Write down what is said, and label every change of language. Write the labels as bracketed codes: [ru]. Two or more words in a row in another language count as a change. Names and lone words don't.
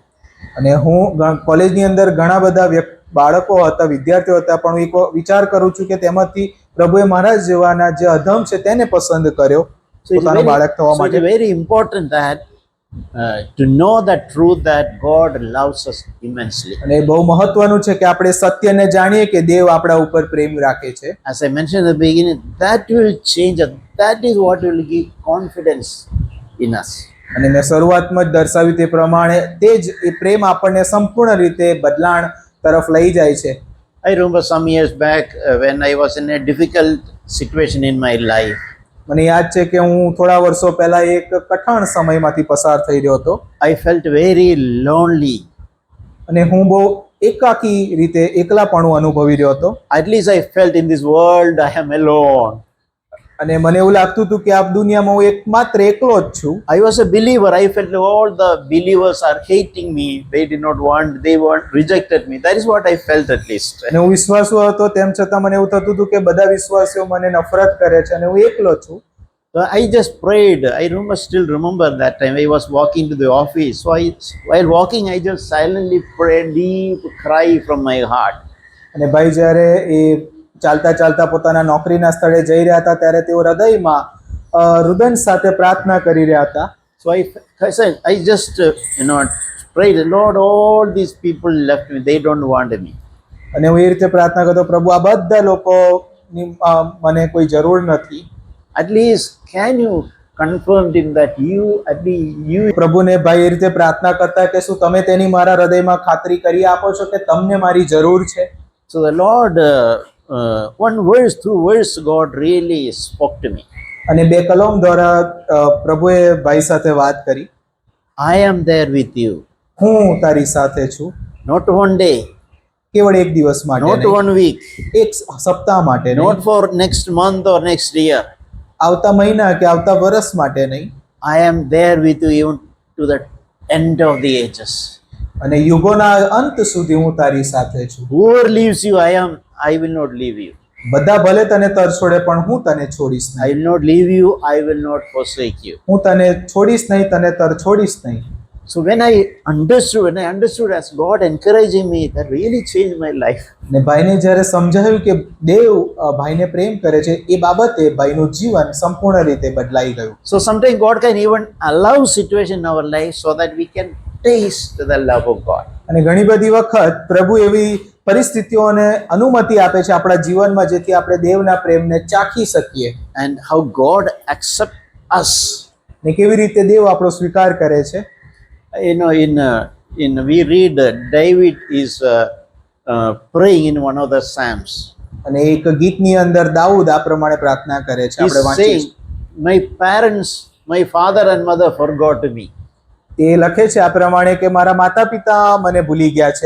[gu] અને હું કોલેજની અંદર ઘણા બધા બાળકો હતા, વિદ્યાર્થીઓ હતા, પણ હું એક વિચાર કરું છું કે તેમાંથી પ્રભુએ મારા જેવાના જે અધમ છે તેને પસંદ કર્યો પોતાનો બાળક થવા માટે. [en] It's very important that to know that truth that God loves us immensely. [gu] અને બહુ મહત્વનું છે કે આપણે સત્યને જાણીએ કે દેવ આપણા ઉપર પ્રેમ રાખે છે. [en] As I mentioned in the beginning, that will change us. That is what will give confidence in us. [gu] અને મેં શરૂઆતમાં જ દર્શાવ્યું તે પ્રમાણે તે જ એ પ્રેમ આપણને સંપૂર્ણ રીતે બદલાણ તરફ લઈ જાય છે. [en] I remember some years back when I was in a difficult situation in my life. [gu] મને યાદ છે કે હું થોડા વર્ષો પહેલા એક કઠણ સમયમાંથી પસાર થઈ રહ્યો હતો. [en] I felt very lonely. [gu] અને હું બહુ એકાકી રીતે એકલાપણું અનુભવી રહ્યો હતો. [en] At least I felt in this world I am alone. [gu] અને મને એવું લાગતું હતું કે આ દુનિયામાં હું એકમાત્ર એકલો જ છું. [en] I was a believer. I felt all the believers are hating me. They did not want, they want rejected me. That is what I felt at least. [gu] અને હું વિશ્વાસુ હતો, તેમ છતાં મને એવું થતું હતું કે બધા વિશ્વાસીઓ મને નફરત કરે છે અને હું એકલો છું. [en] So I just prayed. I still remember that time. I was walking to the office. So while walking, I just silently prayed, deep cry from my heart. [gu] અને ભાઈ જ્યારે એ ચાલતા ચાલતા પોતાના નોકરીના સ્થળે જઈ રહ્યા હતા ત્યારે તેઓ હૃદયમાં રુદન સાથે પ્રાર્થના કરી રહ્યા હતા. [en] So I said, I just prayed, Lord, all these people left me. They don't want me. [gu] અને હું એ રીતે પ્રાર્થના કરતો, પ્રભુ આ બધા લોકોની મને કોઈ જરૂર નથી. [en] At least can you confirm him that you [gu] પ્રભુને ભાઈ એ રીતે પ્રાર્થના કરતા કે શું તમે તેની મારા હૃદયમાં ખાતરી કરી આપો છો કે તમને મારી જરૂર છે? [en] So the Lord, one verse, two verse, God really spoke to me. [gu] અને બે કલમ દ્વારા પ્રભુએ ભાઈ સાથે વાત કરી. [en] I am there with you. [gu] હું તારી સાથે છું. [en] Not one day, [gu] કેવળ એક દિવસ માટે [en] not [gu] નહીં, [en] one week, [gu] એક સપ્તાહ માટે નહીં, [en] not for next month or next year. [gu] આવતા મહિના કે આવતા વર્ષ માટે નહીં. [en] I am there with you even to the end of the ages. [gu] અને યુગોના અંત સુધી હું તારી સાથે છું. [en] Whoever leaves you, I will not leave you. [gu] બધા ભલે તને તરછોડે પણ હું તને છોડીશ [en] I [gu] નહીં. [en] will not leave you, I will not forsake you. [gu] હું તને છોડીશ નહીં, તને તરછોડીશ નહીં. [en] So when I understood as God encouraging me, that really changed my life. [gu] ને ભાઈને જ્યારે સમજાયું કે દેવ ભાઈને પ્રેમ કરે છે, એ બાબતે ભાઈનું જીવન સંપૂર્ણ રીતે બદલાઈ ગયું. [en] So sometimes God can even allow situation in our life so that we can taste the love of God. [gu] અને ઘણી બધી વખત પ્રભુ એવી પરિસ્થિતિઓને અનુમતિ આપે છે આપણા જીવનમાં જેથી આપણે દેવના પ્રેમને ચાખી શકીએ. [en] And how God accepts us. [gu] ને કેવી રીતે દેવ આપણો સ્વીકાર કરે છે. [en] We read David is praying in one of the Psalms. [gu] અને એક ગીતની અંદર દાઉદ આ પ્રમાણે પ્રાર્થના કરે છે. [en] He's [gu] આપણે વાંચીએ [en] saying, my parents, my father and mother forgot me, [gu] તે લખે છે આ પ્રમાણે કે મારા માતા પિતા મને ભૂલી ગયા છે,